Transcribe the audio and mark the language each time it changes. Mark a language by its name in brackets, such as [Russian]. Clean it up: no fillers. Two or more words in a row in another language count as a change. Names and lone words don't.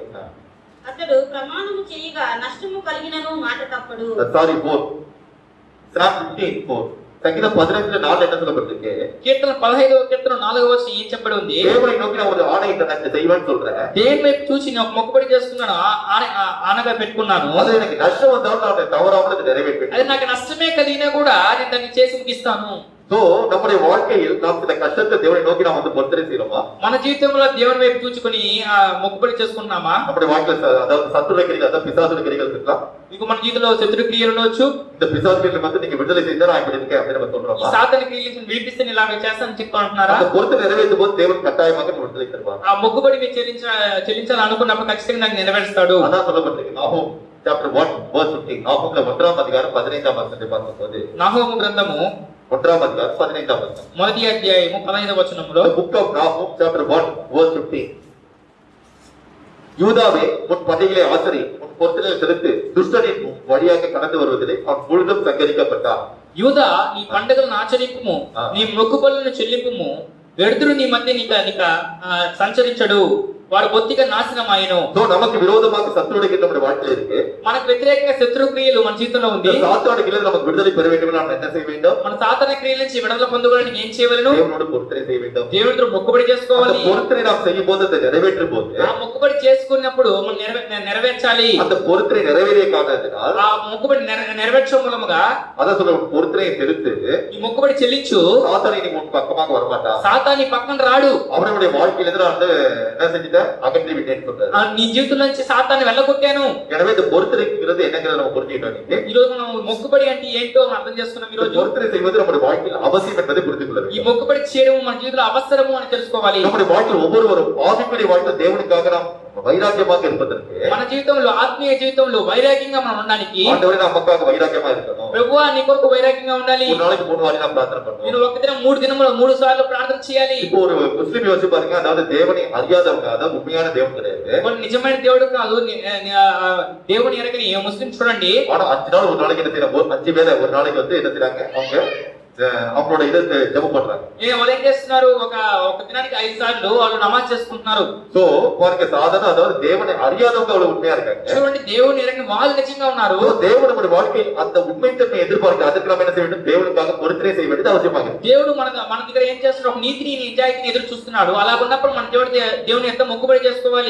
[Telugu] అతడు ప్రమాణము చేయగా నష్టము కలిగినను మాట తప్పడు. [English] సారీ 4. Psalm 15:4. [Tamil] சங்கீதம் 15ல 4 என்ன சொல்லப்பட்டிருக்கு? [Telugu] కీర్తన 15వ కీర్తన 4వ వచనం ఏం చెప్పబడి ఉంది? [Tamil] தேவனை நோக்கி நான் ஒரு ஆணையிட்ட நான் செய்வேன்னு சொல்றேன். [Telugu] దేని వైపు చూసి నేను ఒక మొక్కుబడి చేసుకున్నాను, ఆనగా పెట్టుకున్నాను. [Tamil] அது எனக்கு நஷ்டம் வந்தாலும் நான் தவறாமல் அதை நிறைவேற்றுவேன். [Telugu] అది నాకు నష్టమే కలిగినా కూడా నేను దాన్ని చేసి ముగిస్తాను. [Tamil] சோ நம்முடைய வாழ்க்கையில் நாம் சில கஷ்டத்தை தேவனை நோக்கி நாம் வந்து பொறுத்தரை செய்யறோமா? [Telugu] మన జీవితంలో దేవుని వైపు చూచుకొని మొక్కుబడి చేసుకుంటున్నామా? [Tamil] நம்முடைய வாழ்க்கையில் அதாவது சத்துருடைய கிரிகள், அதாவது பிசாசுடைய கிரிகள் இருக்கலாம். [Telugu] మీకు మన జీవితంలో శత్రు క్రియలు ఉండవచ్చు. [Tamil] இந்த பிசாசு கிரிகளை வந்து நீங்க விடுதலை செய்தா நான் இப்படி இருக்கேன் அப்படின்னு நம்ம [Telugu] ఈ [Tamil] சொல்றோமா? [Telugu] సాతాను క్రియలను విడిపిస్తే నేను ఇలాగ చేస్తానని చెప్తా అంటున్నారా? [Tamil] அந்த பொறுத்து நிறைவேற்றும் போது தேவன் கட்டாயமாக விடுதலை தருவார். [Telugu] ఆ మొక్కుబడి మీరు చెల్లించాలని అనుకున్నప్పుడు ఖచ్చితంగా నాకు నెరవేరుస్తాడు. [Tamil] அதான் சொல்லப்பட்டிருக்கு. நாகூம் [English] chapter 1 verse 15. [Tamil] நாகூம்ல 1ஆம் அதிகாரம் 15ஆம் வசனத்தை பார்க்கும்போது, [Telugu] నాహూము గ్రంథము [Tamil] 1ஆம் அதிகாரம் 15ஆம் வசனம். [Telugu] మొదటి అధ్యాయము 15వ వచనంలో, [English] The book of Nahum chapter 1 verse 15. [Tamil] யூதாவே உன் படைகளை ஆசரி, உன் பொருத்தனை செலுத்து, துஷ்டனின் வழியாக கடந்து வருவதிலே அவன் முழுதும் சங்கரிக்கப்பட்டான். [Telugu] యూదా నీ పండుగలను ఆచరింపుము, నీ మొక్కుబడులను చెల్లింపుము, వెడుతురు నీ మధ్య నీక సంచరించడు, వారు బొత్తిగా నాశనం ఆయను. [Tamil] சோ நமக்கு விரோதமாக சத்துருடைய கிரிகள் நம்முடைய வாழ்க்கையில் இருக்கு. [Telugu] మనకు వ్యతిరేకంగా శత్రు క్రియలు మన జీవితంలో ఉంది. [Tamil] இந்த சாத்தானுடைய கிரிகள் நமக்கு விடுதலை பெற வேண்டும் நாம் என்ன செய்ய வேண்டும்? [Telugu] మన సాతాన క్రియల నుంచి విడుదల పొందుకోవడానికి ఏం చేయవలెను? [Tamil] தேவனோடு பொருத்தனை செய்ய வேண்டும். [Telugu] దేవునితో మొక్కుబడి [Tamil] அந்த [Telugu] చేసుకోవాలి. [Tamil] பொருத்தனை நாம் செய்யும் போது அதை நிறைவேற்றும் போது [Telugu] ఆ మొక్కుబడి చేసుకున్నప్పుడు మనం నెరవేర్చాలి. [Tamil] அந்த பொருத்தனை நிறைவேறிய காரணத்தினால் [Telugu] ఆ మొక్కుబడి నెరవేర్చడం మూలముగా [Tamil] அதான் சொல்ல பொருத்தனையை செலுத்து, [Telugu] ఈ మొక్కుబడి చెల్లించు, [Tamil] சாத்தானை நீ உன் பக்கமாக வரமாட்டான். [Telugu] సాతాని పక్కన రాడు. [Tamil] அவனுடைய வாழ்க்கையில இருந்து நான் வந்து என்ன செஞ்சுட்டேன்? அகற்றி விட்டேன்னு சொல்றாரு. [Telugu] నీ జీవితం నుంచి సాతాన్ని వెళ్ళగొట్టాను. [Tamil] எனவே இந்த பொருத்தனைங்கிறது என்னங்கிறத நம்ம புரிஞ்சுக்கிட்டோம். [Telugu] ఈ రోజు మనం మొక్కుబడి అంటే ఏంటో మనం అర్థం చేసుకున్నాం. ఈ రోజు [Tamil] பொருத்தனை செய்வது நம்முடைய வாழ்க்கையில் அவசியம் என்பதை புரிந்து கொள்ள [Telugu] ఈ [Tamil] வேண்டும். [Telugu] మొక్కుబడి చేయడం మన జీవితంలో అవసరము అని తెలుసుకోవాలి. [Tamil] நம்முடைய வாழ்க்கையில் ஒவ்வொருவரும் ஆவிக்குரிய வாழ்க்கை தேவனுக்காக நாம் வைராக்கியமாக இருப்பதற்கு, [Telugu] మన జీవితంలో ఆత్మీయ జీవితంలో వైరాగ్యంగా మనం ఉండడానికి, [Tamil] ஆண்டவரே நமக்காக வைராக்கியமா இருக்கணும். [Telugu] ప్రభువా నీ కొరకు వైరాగ్యంగా ఉండాలి. [Tamil] ஒரு நாளைக்கு 3 வாரி நாம் பிரார்த்தனை பண்ணணும். [Telugu] నేను ఒక దినం 3 దినములు 3 సార్లు ప్రార్థన చేయాలి. [Tamil] இப்போ ஒரு முஸ்லிம் யோசிச்சு பாருங்க, அதாவது தேவனை அறியாதவங்க, அதாவது உண்மையான தேவன் கிடையாது. [Telugu] కొన్ని నిజమైన దేవుడు కాదు, దేవుని ఎరగని ముస్లిం చూడండి. [Tamil] ஆனா 5 நாள் ஒரு நாளைக்கு என்ன செய்யறாங்க? 5 வேளை ஒரு நாளைக்கு வந்து என்ன செய்யறாங்க? அவங்களோட இதை ஜெபம் பண்றாங்க. [Telugu] వాళ్ళు ఏం చేస్తున్నారు? ఒక దినానికి 5 సార్లు వాళ్ళు నమాజ్ చేసుకుంటున్నారు. [Tamil] சோ பாருங்க, சாதாரண அதாவது தேவனை அறியாதவங்க அவ்வளவு உண்மையா இருக்காங்க. [Telugu] చూడండి, దేవుని ఎరగని వాళ్ళు నిజంగా ఉన్నారు. [Tamil] தேவன் நம்முடைய வாழ்க்கையில் அந்த உண்மைத்தன்மை எதிர்பார்க்க, அதுக்கு நம்ம என்ன செய்ய வேண்டும்? தேவனுக்காக பொருத்தனை செய்ய வேண்டியது அவசியமாக. [Telugu] దేవుడు మన దగ్గర ఏం చేస్తున్నాడు? ఒక నీతిని నిజాయితీని ఎదురు చూస్తున్నాడు. అలా ఉన్నప్పుడు మన దేవుని ఎంత మొక్కుబడి చేసుకోవాలి.